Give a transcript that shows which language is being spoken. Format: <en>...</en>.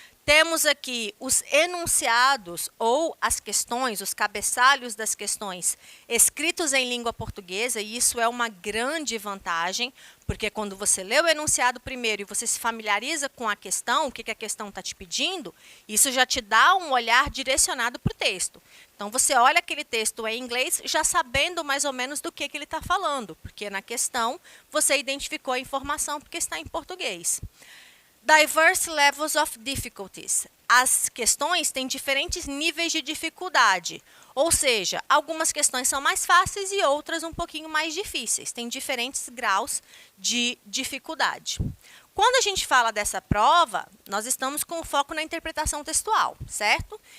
<pt>Temos aqui os enunciados ou as questões, os cabeçalhos das questões escritos em língua portuguesa, e isso é uma grande vantagem, porque quando você lê o enunciado primeiro e você se familiariza com a questão, o que a questão está te pedindo, isso já te dá um olhar direcionado para o texto. Então, você olha aquele texto em inglês já sabendo mais ou menos do que ele está falando, porque na questão você identificou a informação porque está em português.</pt> <en>Diverse levels of difficulties.</en> <pt>As questões têm diferentes níveis de dificuldade, ou seja, algumas questões são mais fáceis e outras um pouquinho mais difíceis, tem diferentes graus de dificuldade. Quando a gente fala dessa prova, nós estamos com o foco na interpretação textual, certo?</pt>